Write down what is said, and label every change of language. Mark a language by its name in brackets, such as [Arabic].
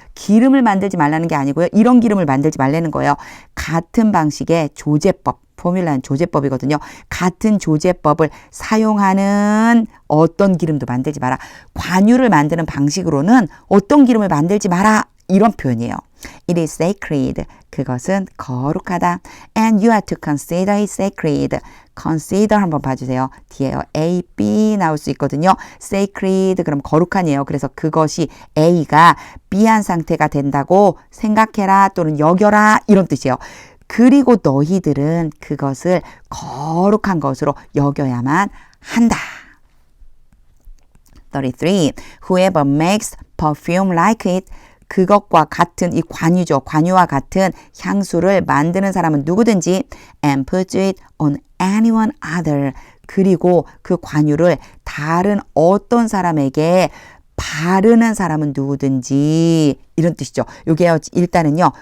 [Korean] 기름을 만들지 말라는 게 아니고요. 이런 기름을 만들지 말라는 거예요. 같은 방식의 조제법. 포뮬라는 조제법이거든요. 같은 조제법을 사용하는 어떤 기름도 만들지 마라. 관유를 만드는 방식으로는 어떤 기름을 만들지 마라. 이런 표현이에요. [English] It is sacred. [Korean] 그것은 거룩하다. [English] And you are to consider it sacred. [Korean] consider 한번 봐주세요. 뒤에요. A, B 나올 수 있거든요. sacred 그럼 거룩한이에요. 그래서 그것이 A가 B한 상태가 된다고 생각해라 또는 여겨라 이런 뜻이에요. 그리고 너희들은 그것을 거룩한 것으로 여겨야만 한다. 33. [English] Whoever makes perfume like it. [Korean] 그것과 같은 이 관유죠. 관유와 같은 향수를 만드는 사람은 누구든지 [English] and puts it on anyone other. [Korean] 그리고 그 관유를 다른 어떤 사람에게 바르는 사람은 누구든지 이런 뜻이죠. 이게 일단은요.